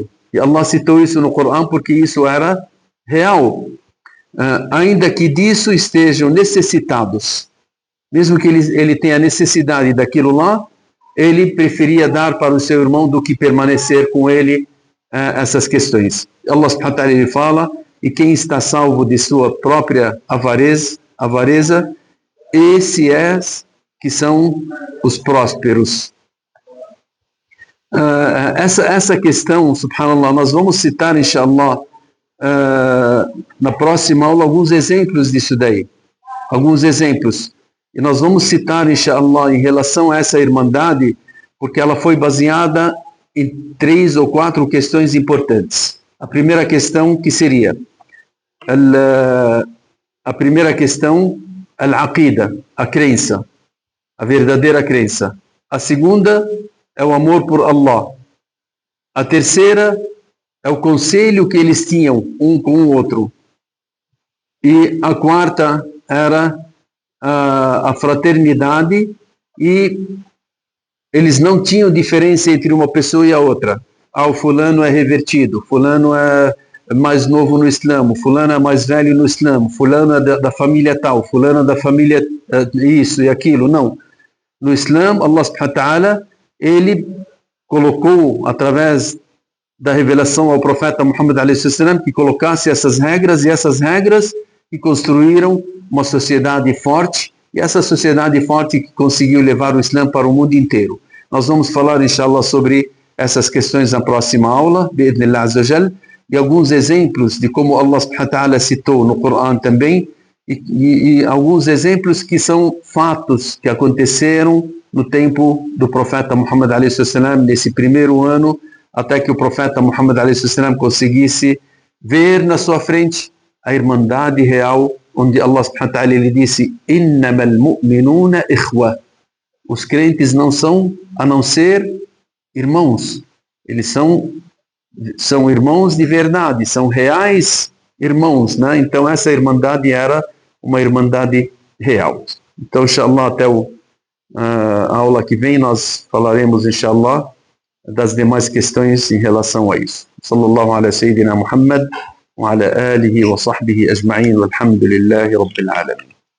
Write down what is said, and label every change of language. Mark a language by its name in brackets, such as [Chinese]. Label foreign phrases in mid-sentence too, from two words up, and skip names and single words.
[Portuguese] E Allah citou isso no Corão porque isso era real. Ainda que disso estejam necessitados, mesmo que ele tenha necessidade daquilo lá, ele preferia dar para o seu irmão do que permanecer com ele essas questões. Allah [Arabic] سبحانه وتعالى [Portuguese] ele fala, e quem está salvo de sua própria avareza, esses que são os prósperos. Essa questão, subhanallah, nós vamos citar, inshallah, na próxima aula, alguns exemplos disso daí. Alguns exemplos. E nós vamos citar, inshallah, em relação a essa irmandade, porque ela foi baseada em 3 ou 4 questões importantes. A primeira questão que seria a primeira questão, al-aqida, a crença, a verdadeira crença. A segunda é o amor por Allah. A terceira é o conselho que eles tinham um com o outro. E a quarta era a fraternidade, e eles não tinham diferença entre uma pessoa e a outra. O fulano é revertido, fulano é mais novo no Islã, fulano é mais velho no Islã, fulano é da família tal, fulano é da família isso e aquilo. Não. No Islã, [Arabic] الله سبحانه وتعالى, [Portuguese] ele colocou, através da revelação ao profeta Muhammad a.s., que colocasse essas regras, e essas regras que construíram uma sociedade forte, e essa sociedade forte que conseguiu levar o Islã para o mundo inteiro. Nós vamos falar, inshallah, sobre essas questões na próxima aula, [Arabic] بإذن الله عز وجل, [Portuguese] e alguns exemplos de como Allah [Arabic] سبحانه وتعالى [Portuguese] citou no Coran também, e alguns exemplos que são fatos que aconteceram no tempo do profeta Muhammad a.s., nesse primeiro ano, até que o profeta Muhammad a.s. conseguisse ver na sua frente a irmandade real, onde Allah [Arabic] سبحانه وتعالى [Portuguese] ele disse: [Arabic] إنما المؤمنون إخوة. [Portuguese] Os crentes não são a não ser irmãos. Eles são irmãos de verdade, são reais irmãos, né? Então essa irmandade era uma irmandade real. Então, inshallah, até a aula que vem nós falaremos, inshallah, das demais questões em relação a isso. [Arabic] صلى الله على سيدنا محمد وعلى آله وصحبه أجمعين والحمد لله رب العالمين.